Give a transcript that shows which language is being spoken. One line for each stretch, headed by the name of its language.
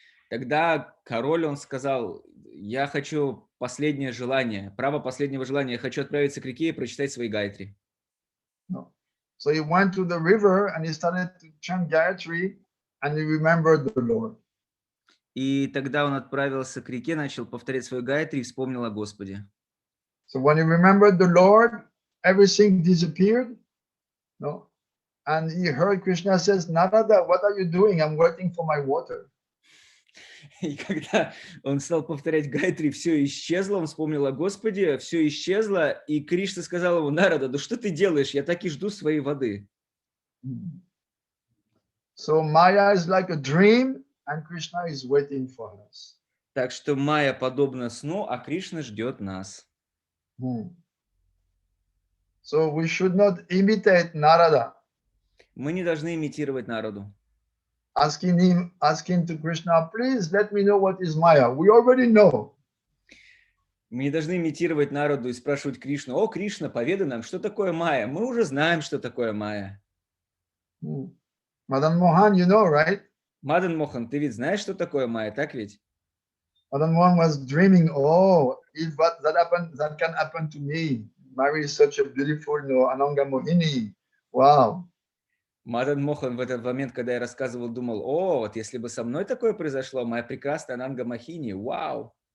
Russian: Тогда король, он сказал: «Я хочу последнее желание, право последнего желания, я хочу отправиться к реке и прочитать свои гайатри».
English: No. So he went to the river and he started to chant Gayatri and he remembered the Lord.
Russian: И тогда он отправился к реке, начал повторять свой гайатри и вспомнил о Господе.
English: So when he remembered the Lord, everything disappeared. And he heard Krishna says, "Narada, what are you doing? I'm waiting for my water."
Russian: И когда он стал повторять гайатри, все исчезло, он вспомнил о Господе, все исчезло, и Кришна сказал ему: «Нарада, да что ты делаешь? Я так и жду своей воды».
English: So Maya is like a dream, and Krishna is waiting for us.
Russian: Так что Майя подобна сну, а Кришна ждет нас.
English: So we should not imitate Narada.
Russian: Мы не должны имитировать Нараду.
English: Asking to Krishna, "Please let me know what is Maya." We already know.
Russian: Мы не должны имитировать Нараду и спрашивать Кришну: «О, Кришна, поведай нам, что такое Майя». Мы уже знаем, что такое Майя.
English: Madan Mohan, you know, right?
Russian: Мадан Мохан, ты ведь знаешь, что такое Майя, так ведь?
English: Madan Mohan was dreaming, if that can happen to me. Marry such a beautiful, Ananga Mohini. Wow.
Russian: Мадан Мохан в этот момент, когда я рассказывал, думал: «О, вот если бы со мной такое произошло, моя прекрасная Ананга Мохини, вау!»